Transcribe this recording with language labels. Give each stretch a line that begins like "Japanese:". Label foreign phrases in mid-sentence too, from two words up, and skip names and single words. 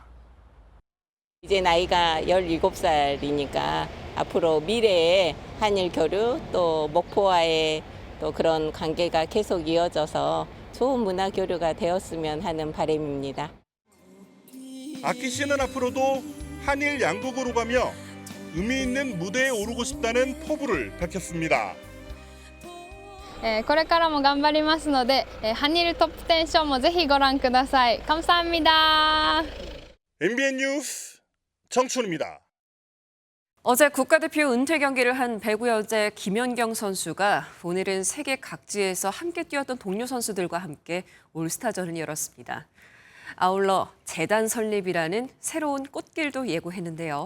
Korean: 이제 나이가 17살이니까 앞으로 미래에 한일 교류 또 목포와의 또 그런 관계가 계속 이어져서 좋은 문화 교류가 되었으면 하는 바람입니다. 아키 씨는 앞으로도 한일 양국으로 가며 의미 있는 무대에 오르고 싶다는 포부를 밝혔습니다.
Japanese: これからも頑張りますので、ハニルトップ10ショーもぜひご覧ください。감사합니다.
Korean: MBN 뉴스 정춘입니다. 어제 국가대표 은퇴 경기를 한 배구 여제 김연경 선수가 오늘은 세계 각지에서 함께 뛰었던 동료 선수들과 함께 올스타전을 열었습니다. 아울러 재단 설립이라는 새로운 꽃길도 예고했는데요.